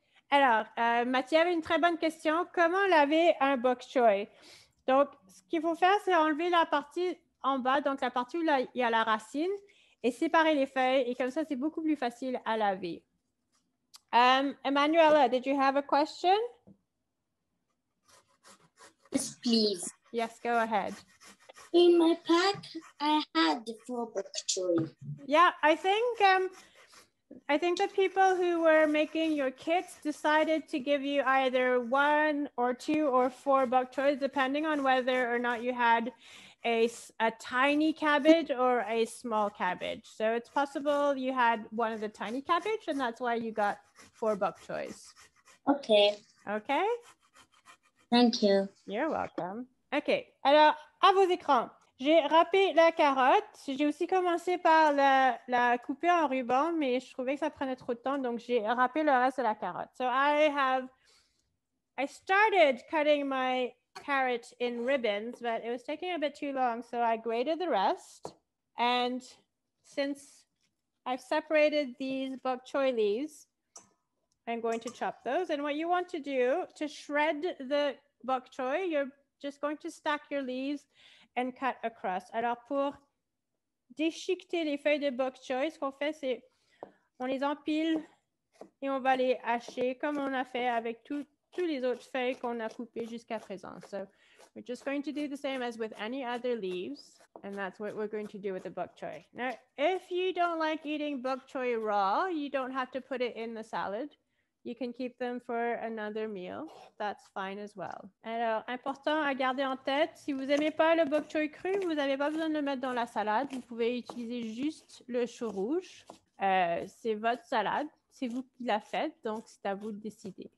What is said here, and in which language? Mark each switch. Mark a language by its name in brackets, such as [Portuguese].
[French] Alors, Mathieu avait une très bonne question. Comment laver un bok choy? Donc, ce qu'il faut faire, c'est enlever la partie en bas, donc la partie où il y a la racine, et séparer les feuilles. Et comme ça, c'est beaucoup plus facile à laver. [English] Emanuela, did you have a question? Yes, please. Yes, go ahead. In my pack, I had 4 bok choy. Yeah, I think the people who were making your kits decided to give you either 1 or 2 or 4 bok choy, depending on whether or not you had a tiny cabbage or a small cabbage. So it's possible you had one of the tiny cabbage, and that's why you got 4 bok choys. Okay. Okay? Thank you. You're welcome. OK. [French] Alors, à vos écrans, j'ai râpé la carotte. J'ai aussi commencé par la couper en ruban, mais je trouvais que ça prenait trop de temps, donc j'ai râpé le reste de la carotte. [English] So I started cutting my carrot in ribbons, but it was taking a bit too long, so I grated the rest. And since I've separated these bok choy leaves. I'm going to chop those. And what you want to do to shred the bok choy, you're just going to stack your leaves and cut across. [French] Alors, pour déchiqueter les feuilles de bok choy, ce qu'on fait, c'est on les empile et on va les hacher comme on a fait avec tous les autres feuilles qu'on a coupées jusqu'à présent. [English] So we're just going to do the same as with any other leaves. And that's what we're going to do with the bok choy. Now, if you don't like eating bok choy raw, you don't have to put it in the salad. You can keep them for another meal. That's fine as well. [French] Alors, important à garder en tête, si vous n'aimez pas le bok choy cru, vous n'avez pas besoin de le mettre dans la salade. Vous pouvez utiliser juste le chou rouge. C'est votre salade. C'est vous qui la faites, donc c'est à vous de décider.